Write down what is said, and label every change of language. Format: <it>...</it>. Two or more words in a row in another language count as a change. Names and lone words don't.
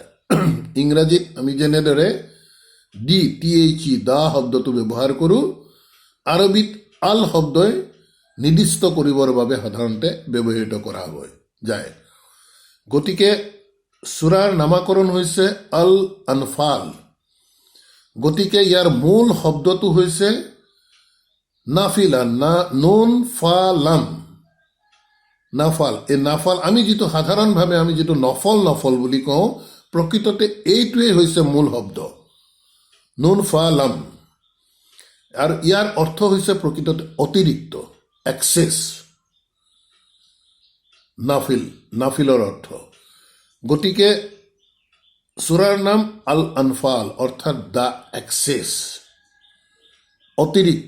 <as>ইংৰাজীত আমি যেনেদৰে দা শব্দটো ব্যৱহাৰ কৰোঁ, আৰবীত আল শব্দই নিৰ্দিষ্ট কৰিবৰ বাবে সাধাৰণতে ব্যৱহৃত কৰা যায়। গতিকে সূৰাৰ নামাকৰণ হৈছে আল আনফাল। গতিকে ইয়াৰ মূল শব্দটো হৈছে নাফিলা,</as> <ar>نون فاء لام,</ar> <as>নাফাল। এই নাফাল আমি যিটো সাধাৰণভাৱে আমি যিটো নফল বুলি কওঁ, প্ৰকৃততে এইটোৱেই হৈছে মূল শব্দ,</as> <ar>نون فاء لام.</ar> <as>আৰু ইয়াৰ অৰ্থ হৈছে প্ৰকৃততে অতিৰিক্ত, এক্সেছ। নাফিলৰ অৰ্থ। গতিকে সূৰাৰ নাম আল আনফাল, অৰ্থাৎ</as> <en>the excess,</en> <as>অতিৰিক্ত।</as>